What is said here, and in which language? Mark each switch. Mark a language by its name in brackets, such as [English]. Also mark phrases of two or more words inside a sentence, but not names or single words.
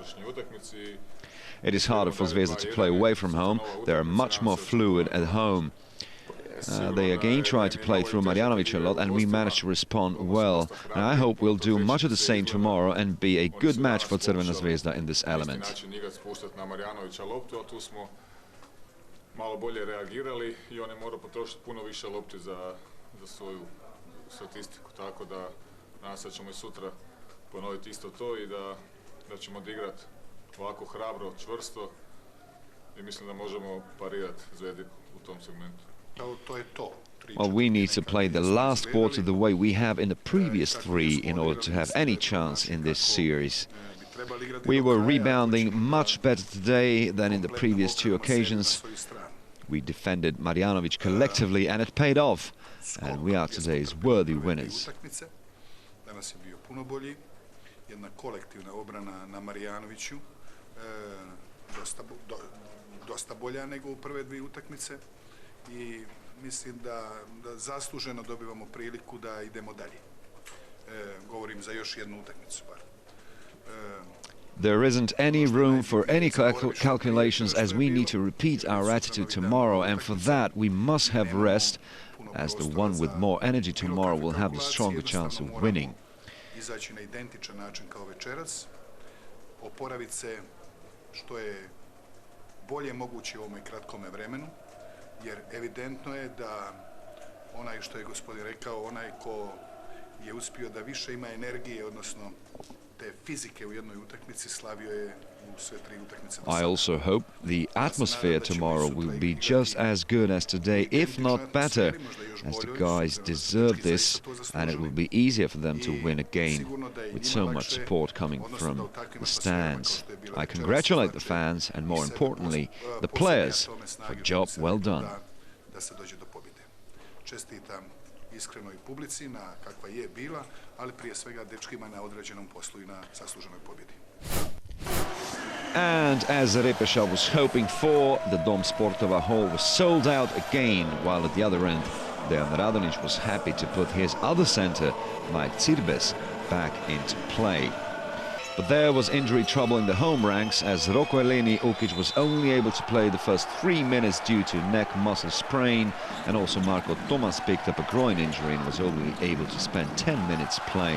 [English] It is harder for Zvezda to play away from home. They are much more fluid at home. They again tried to play through Marjanovic a lot and we managed to respond well. And I hope we'll do much of the same tomorrow and be a good match for Crvena Zvezda in this element. [Croatian] Malo bolje reagirali I on je morao potrošiti puno više lopti za svoju statistiku, tako da nadam se da ćemo I sutra ponoviti isto to I da ćemo odigrati ovako hrabro, čvrsto I mislim da možemo parirati Zvezdi u tom segmentu. [English] Well, we need to play the last quarter the way we have in the previous 3 in order to have any chance in this series. We were rebounding much better today than in the previous 2 occasions. We defended Marjanovic collectively and it paid off. And we are today's worthy winners. [Croatian] Danas je bio puno bolji. Jedna kolektivna obrana na Marjanoviću. Dosta bolja nego u prve 2 utakmice. I mislim da zasluženo dobivamo priliku da idemo dalje. Govorim za još jednu utakmicu bar. [English] There isn't any room for any calculations as we need to repeat our attitude tomorrow, and for that we must have rest, as the one with more energy tomorrow will have the stronger chance of winning. [Serbian] Izaći na identičan način kao večeras, oporaviti se što je bolje moguće u ovome kratkome vremenu, jer evidentno je da onaj što je gospodin rekao, onaj ko je uspio da više ima energije, odnosno te fizike u jednoj utakmici, slavio je u sve 3 utakmice. [English] I also hope the atmosphere tomorrow will be just as good as today, if not better, as the guys deserve this, and it will be easier for them to win again, with so much support coming from the stands. I congratulate the fans, and more importantly, the players, for a job well done. [Croatian] Čestitam iskrenoj publici na kakva je bila, ali prije svega dečkima na određenom poslu I na zasluženoj pobjedi. [English] And as Repeša was hoping for, the Dom Sportova hall was sold out again, while at the other end, Dejan Radonić was happy to put his other centre, Mike Cirbes, back into play. But there was injury trouble in the home ranks, as Roko Eleni Ukic was only able to play the first 3 minutes due to neck muscle sprain, and also Marko Tomas picked up a groin injury and was only able to spend 10 minutes playing.